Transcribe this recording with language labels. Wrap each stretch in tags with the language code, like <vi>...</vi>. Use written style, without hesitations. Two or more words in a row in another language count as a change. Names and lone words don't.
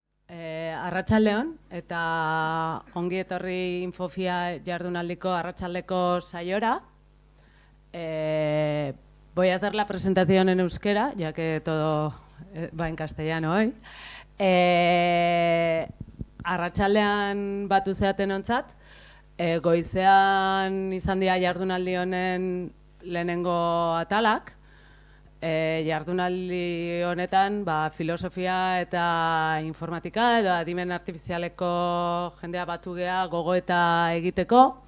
<eu>Arratsaldeon eta ongi etorri Infofia jardunaldiko arratsaldeko saiora.</eu> <es>Voy a hacer la presentación en euskera, ya que todo va en castellano hoy.</es> <eu>Arratsaldean batu zeaten ontzat, goizean izan dira jardunaldi honen lehenengo atalak. Jardunaldi honetan filosofia eta informatika edo adimen artifizialeko jendea batu gea gogoeta egiteko.</eu>